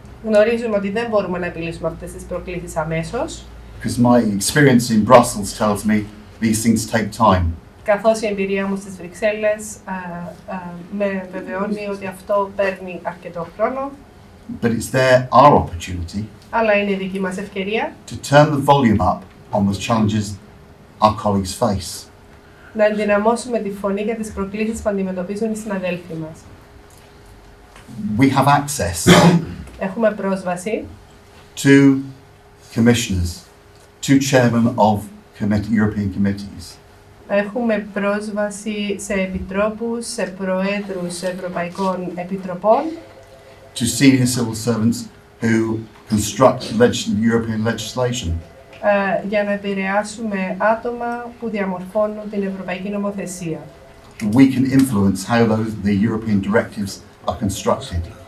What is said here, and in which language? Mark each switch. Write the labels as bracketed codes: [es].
[el] Γνωρίζουμε ότι δεν μπορούμε να επιλύσουμε αυτές τις προκλήσεις αμέσως, [en] Because my experience in Brussels tells me these things take time. [el] καθώς η εμπειρία μου στις Βρυξέλλες με βεβαιώνει ότι αυτό παίρνει αρκετό χρόνο, [en] But it's there, our opportunity, [el] αλλά είναι η δική μας ευκαιρία [en] to turn the volume up on the challenges our colleagues face. [el] να ενδυναμώσουμε τη φωνή για τις προκλήσεις που αντιμετωπίζουν οι συναδέλφοι μας. [en] We have access [el] Έχουμε πρόσβαση [en] to commissioners, to chairmen of European committees, [el] Έχουμε πρόσβαση σε επιτρόπους, σε προέδρους ευρωπαϊκών επιτροπών, [en] to senior civil servants who construct European legislation. [el] Για να επηρεάσουμε άτομα που διαμορφώνουν την ευρωπαϊκή νομοθεσία. [en] We can influence how the European directives are constructed.